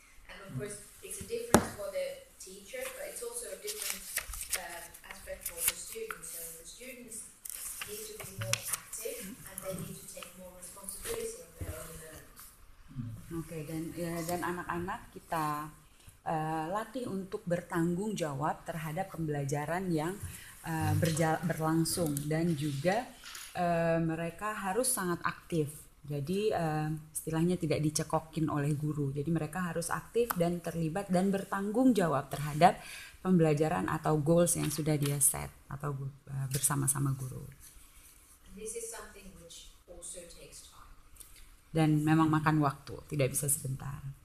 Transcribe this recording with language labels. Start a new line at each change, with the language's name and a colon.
English: And of course, it's a difference for the teacher, but it's also a different aspect for the students. So the students need to be more active, and they need to take more responsibility of their own learning.
Indonesian: Oke, dan anak-anak kita latih untuk bertanggung jawab terhadap pembelajaran yang berlangsung, dan juga mereka harus sangat aktif. Jadi istilahnya tidak dicekokin oleh guru. Jadi mereka harus aktif dan terlibat dan bertanggung jawab terhadap pembelajaran atau goals yang sudah dia set atau bersama-sama guru.
English: This is something which also takes time.
Indonesian: Dan memang makan waktu, tidak bisa sebentar.